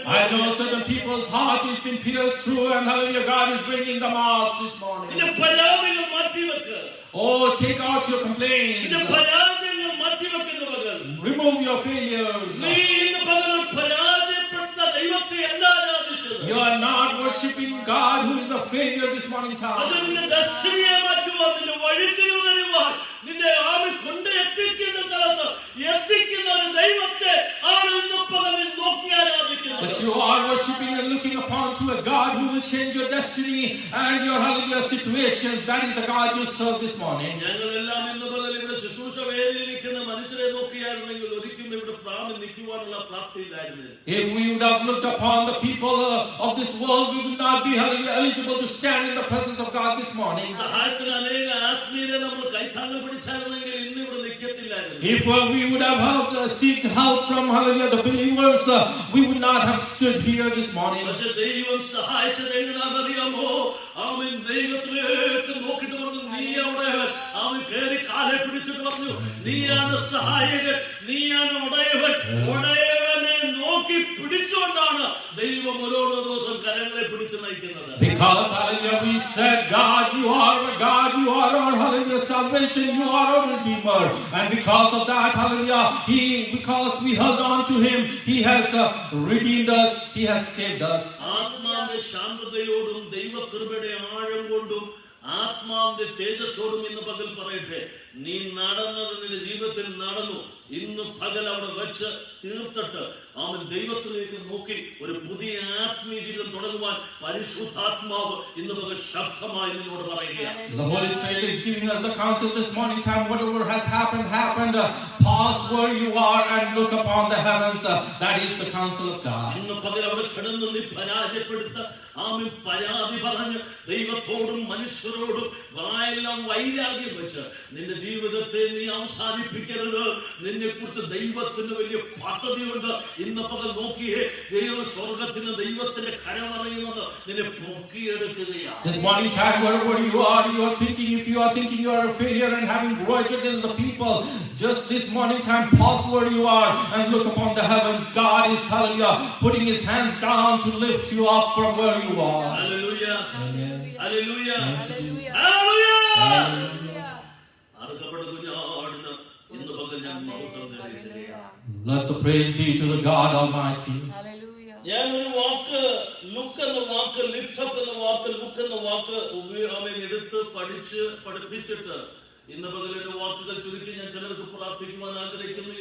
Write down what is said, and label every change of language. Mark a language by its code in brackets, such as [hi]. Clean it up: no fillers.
[en] know certain people's heart has been pierced through, and hallelujah, God is bringing them out this morning. [ml] നിന്റെ പരാതികൾ മാറ്റിവെക്ക്. [en] Oh, take out your complaints. [ml] നിന്റെ പരാജയങ്ങൾ മാറ്റിവെക്കുന്ന പകൽ [en] Remove your failures. [ml] നീ ഇന്ന് പകൽ പരാജയപ്പെട്ട ദൈവത്തെ അല്ല ആരാധിച്ചത്. [en] You are not worshiping God who is a failure this morning [ml] അത് [en] time. [ml] നിന്റെ ഡെസ്റ്റിനിയെ മാറ്റുവാൻ, നിന്റെ വഴിത്തിരിവ് തരുവാൻ, നിന്റെ ആമി കൊണ്ട് എത്തിക്കുന്ന സ്ഥലത്ത് എത്തിക്കുന്ന ഒരു ദൈവത്തെ ആണ് ഇന്ന് പകൽ നീ നോക്കി ആരാധിക്കുന്നത്. [en] But you are worshiping and looking upon to a God who will change your destiny and your hallelujah situations. That is the God you serve this morning. [ml] ഞങ്ങളെല്ലാം ഇന്ന് പകൽ ഇവിടെ ശുശ്രൂഷ വേദിയിലിരിക്കുന്ന മനുഷ്യരെ നോക്കിയായിരുന്നെങ്കിൽ ഒരിക്കലും ഇവിടെ പ്രാണി നിൽക്കുവാനുള്ള പ്രാപ്തിയില്ലായിരുന്നു. [en] If we would have looked upon the people of this world, we would not be hallelujah eligible to stand in the presence of God this morning. [ml] സഹായത്തിന് അനേക ആത്മീയരെ നമ്മൾ കൈത്താങ്ങൽ പിടിച്ചായിരുന്നെങ്കിൽ ഇന്ന് ഇവിടെ നിൽക്കത്തില്ലായിരുന്നു. [en] If we would have seeked help from hallelujah the believers, we would not have stood here this morning. [ml] പക്ഷെ ദൈവം സഹായിച്ചത് എങ്ങനെയാണെന്നറിയാമോ? ആമേൻ. ദൈവത്തിലേക്ക് നോക്കിയിട്ട് പറഞ്ഞു, നീ അവിടെ ആമേൻ കയറി കാലെ പിടിച്ചിട്ട് പറഞ്ഞു, നീയാണ് സഹായകൻ, നീയാണ് ഉടയവൻ. ഉടയവനെ നോക്കി പിടിച്ചുകൊണ്ടാണ് ദൈവം ഓരോ ദിവസം കരങ്ങളെ പിടിച്ചു നയിക്കുന്നത്. [en] Because hallelujah we said, God, you are our hallelujah salvation, you are our redeemer, and because of that hallelujah because we held on to him, he has redeemed us, he has saved us. [ml] ആത്മാവിന്റെ ശാന്തതയോടും ദൈവകൃപയുടെ ആഴം കൊണ്ടും ആത്മാവിന്റെ തേജസ്സോടും ഇന്ന് പകൽ പറയട്ടെ, നീ നടന്നത് നിന്റെ ജീവിതത്തിൽ നടന്നു. ഇന്ന് പകൽ അവിടെ വെച്ച് തീർത്തിട്ട് അവൻ ദൈവത്തിലേക്ക് നോക്കി ഒരു പുതിയ ആത്മീയ ജീവിതം തുടങ്ങുവാൻ പരിശുദ്ധാത്മാവ് ഇന്ന് പകൽ ശബ്ദമായി നിന്നോട് പറയുകയാണ്. [en] The Holy Spirit is giving us the counsel this morning time. Whatever has happened. Pause where you are and look upon the heavens. That is the counsel of God. [ml] ഇന്ന് പകൽ അവിടെ കിടന്ന് നീ പരാജയപ്പെടുത്ത ആമേൻ പരാതി പറഞ്ഞ് ദൈവത്തോടും മനുഷ്യരോടും വായെല്ലാം വൈരാഗ്യം വെച്ച് നിന്റെ ജീവിതത്തെ നീ അവസാനിപ്പിക്കരുത്. നിന്നെ കുറിച്ച് ദൈവത്തിന് വലിയ പദ്ധതിയുണ്ട്. ഇന്ന് പകൽ നോക്കിയേ, ദൈവ സ്വർഗത്തിന് ദൈവത്തിന്റെ കരമറിയുന്നത് നിന്നെ പൊക്കിയെടുക്കുകയാണ്. [en] This morning time, wherever you are thinking, if you are thinking you are a failure and having grudge against the people, just this morning time, pause where you are and look upon the heavens. God is hallelujah putting his hands down to lift you up from where you are. Hallelujah. Hallelujah. Hallelujah. Hallelujah. [ml] അറുക്കപ്പെട്ട കുഞ്ഞാടിന് ഇന്ന് പകൽ ഞാൻ മഹത്വം തരുകയാണ്. [en] Let the praise be to the God Almighty. [ml] ഞാൻ ഒരു വാക്ക് look എന്ന വാക്ക്, lift up എന്ന വാക്ക്, look എന്ന വാക്ക് എടുത്ത് പഠിപ്പിച്ചിട്ട് ഇന്ന് പകലിന്റെ വാക്കുകൾ ചുരുക്കി ഞാൻ ചിലർക്ക് പ്രാർത്ഥിക്കുവാൻ ആഗ്രഹിക്കുന്നു.